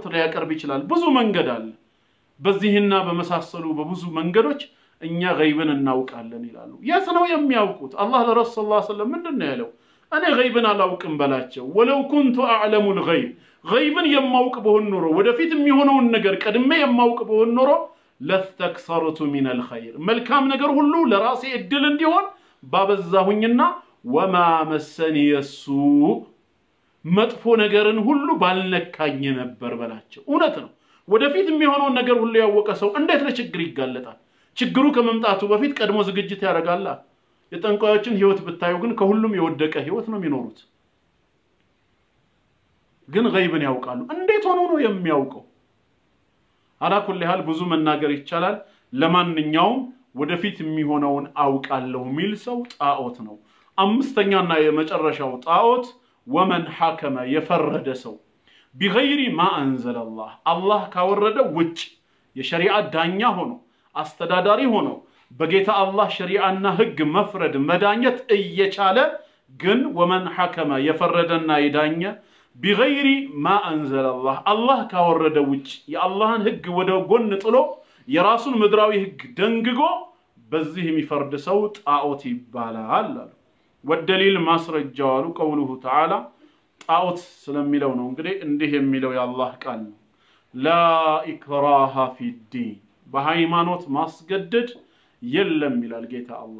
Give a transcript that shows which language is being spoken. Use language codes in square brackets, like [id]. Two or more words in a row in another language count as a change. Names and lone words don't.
[am] ላይ ያቀርብ ይችላል ብዙ መንገድ አለ በዚህና በመሳሰሉ በብዙ መንገዶች እኛ ገይብን እናውቃለን ይላሉ ያስ ነው የሚያውቁት አላህ ለረሱል [ar] صلى الله عليه وسلم [am] ምንድነው ያለው እኔ ገይብን አላውቅም በላቸው [ar] ولو كنت أعلم الغيب [am] ገይብን የማውቅ በሆን ኖሮ ወደፊት የሚሆነውን ነገር ቀድሜ የማውቅ በሆን ኖሮ [ar] لاستكثرت من الخير [am] መልካም ነገር ሁሉ ለራሴ እድል እንዲሆን ባበዛሁኝና [ar] وما مسني السوء [am] መጥፎ ነገርን ሁሉ ባልነካኝ ነበር በላቸው እውነት ነው ወደፊት የሚሆነውን ነገር ሁሉ ያወቀ ሰው እንዴት ለችግር ይጋለጣል ችግሩ ከመምጣቱ በፊት ቀድሞ ዝግጅት ያደርጋል የጠንቋዮችን ህይወት ብታዩ ግን ከሁሉም የወደቀ ህይወት ነው የሚኖሩት ግን ገይብን ያውቃሉ እንዴት ሆኖ ነው የሚያውቀው [ar] على كل حال [am] ብዙ መናገር ይቻላል ለማንኛውም ወደፊት የሚሆነውን አውቃለሁ ሚል ሰው ጣዖት ነው አምስተኛና የመጨረሻው ጣዖት [ar] ومن حكم [am] የፈረደ ሰው [ar] بغير ما انزل الله [am] الله ካወረደ ውጭ የሸሪዓ ዳኛ ሆኖ አስተዳዳሪ ሆኖ በጌታ አላህ ሸሪዓና ህግ መፍረድ መዳኘት እየቻለ ግን [ar] ومن حكم [am] የፈረደና ይዳኘ [ar] بغير ما انزل الله [am] الله ካወረደ ውጭ የአላህን ህግ ወደ ጎን ጥሎ የራሱን ምድራዊ ህግ ደንግጎ በዚህ የሚፈርድ ሰው ጣዖት ይባላል ወደሊል ማስረጃው አሉ [ar] قوله تعالى [am] ጣዖት ስለሚለው ነው እንግዲህ እንዲህ የሚለው የአላህ ቃል ነው [ar] لا إكراه في الدين [am] በሃይማኖት ማስገደድ የለም ይላል ጌታ አላህ